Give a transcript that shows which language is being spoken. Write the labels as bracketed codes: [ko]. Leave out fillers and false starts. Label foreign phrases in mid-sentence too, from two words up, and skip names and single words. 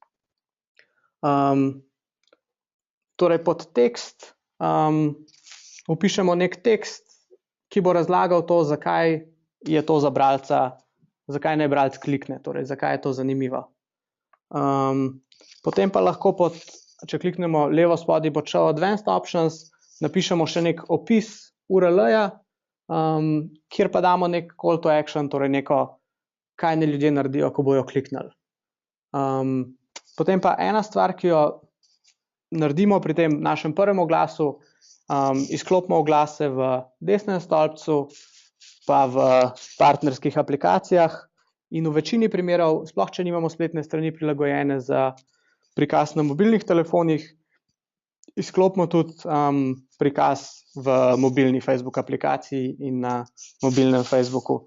[sl] Torej pod tekst vpišemo nek tekst, ki bo razlagal to, zakaj je to za bralca, zakaj naj bralec klikne, torej zakaj je to zanimivo. Potem pa lahko če kliknemo levo spodaj pod [en] Show Advanced Options, [sl] napišemo še nek opis URL-ja, kjer pa damo nek [en] call to action, [sl] torej neko, kaj naj ljudje naredijo, ko bojo kliknili. Potem pa ena stvar, ki jo naredimo pri tem našem prvem oglasu, izklopimo oglase v desnem stolpcu, pa v partnerskih aplikacijah in v večini primerov, sploh če nimamo spletne strani prilagojene za prikaz na mobilnih telefonih, izklopimo tudi prikaz v mobilni Facebook aplikaciji in na mobilnem Facebooku.